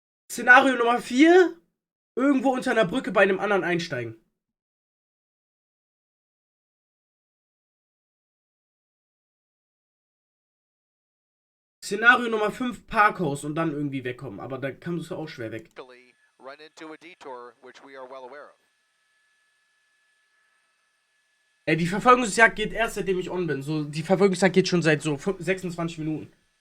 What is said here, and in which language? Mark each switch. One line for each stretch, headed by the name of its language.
German: Szenario Nummer 4. Irgendwo unter einer Brücke bei einem anderen einsteigen. Szenario Nummer 5, Parkhaus und dann irgendwie wegkommen. Aber da kommst du auch schwer weg.
English: Run into a detour, which we are well aware of.
German: Die Verfolgungsjagd geht erst, seitdem ich on bin. So, die Verfolgungsjagd geht schon seit so 26 Minuten.